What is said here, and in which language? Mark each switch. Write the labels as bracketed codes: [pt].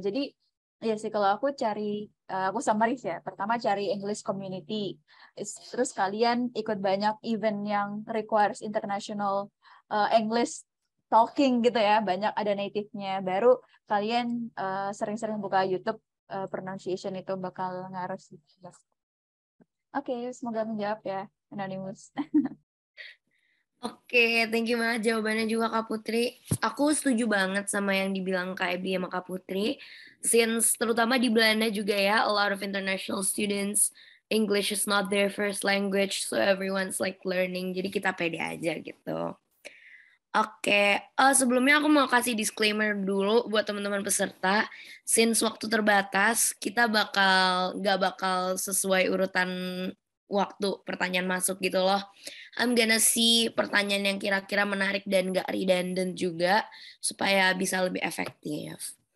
[id] Jadi ya sih kalau aku aku summaries ya, pertama cari English community, terus kalian ikut banyak event yang [en] requires international English talking [id] gitu ya, banyak ada native-nya, baru kalian sering-sering buka YouTube, pronunciation itu bakal ngaruh sih. Oke, semoga menjawab ya, Anonymous. Oke, thank you banget jawabannya juga Kak Putri. Aku setuju banget sama yang dibilang Kak Ebi sama Kak Putri. [en] Since [id] terutama di Belanda juga ya, [en] a lot of international students, English is not their first language, so everyone's like learning. [id] Jadi kita pede aja gitu. Oke, sebelumnya aku mau kasih disclaimer dulu buat teman-teman peserta. Since waktu terbatas, kita nggak bakal sesuai urutan waktu pertanyaan masuk gitu loh. [en] I'm gonna see [id] pertanyaan yang kira-kira menarik dan nggak redundant juga, supaya bisa lebih efektif.